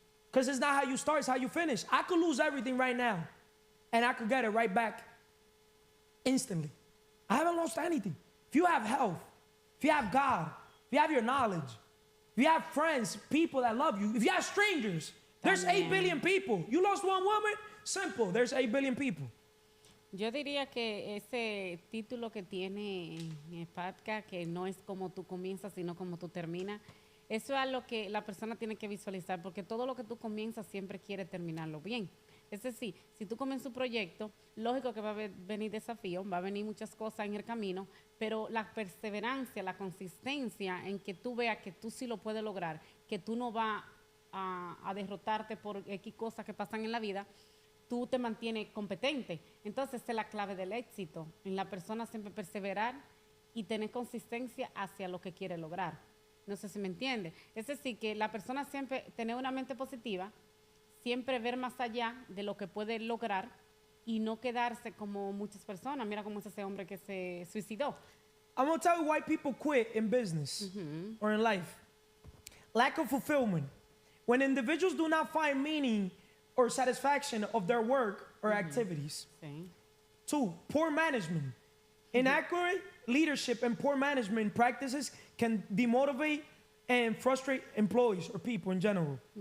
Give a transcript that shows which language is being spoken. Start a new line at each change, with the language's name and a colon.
English: Because it's not how you start, it's how you finish. I could lose everything right now, and I could get it right back instantly. I haven't lost anything. If you have health, if you have God, if you have your knowledge, if you have friends, people that love you, if you have strangers, there's 8 billion people. You lost one woman? Simple, there's 8 billion people.
Spanish: Yo diría que ese título que tiene Patka, que no es como tú comienzas, sino como tú terminas, eso es algo que la persona tiene que visualizar, porque todo lo que tú comienzas siempre quiere terminarlo bien. Es decir, si tú comienzas un proyecto, lógico que va a venir desafío, va a venir muchas cosas en el camino, pero la perseverancia, la consistencia en que tú veas que tú sí lo puedes lograr, que tú no vas a derrotarte por X cosas que pasan en la vida, tú te mantienes competente. Entonces, esa es la clave del éxito, en la persona siempre perseverar y tener consistencia hacia lo que quiere lograr. No sé si me entiende. Es decir, que la persona siempre tener una mente positiva, siempre ver más allá de lo que puede lograr y no quedarse como muchas personas. Mira cómo es ese hombre que se suicidó.
English: I'm gonna tell you why people quit in business or in life. Lack of fulfillment. When individuals do not find meaning or satisfaction of their work or activities.
Spanish: Sí.
English: 2, poor management. Inaccurate leadership and poor management practices can demotivate and frustrate employees or people in general.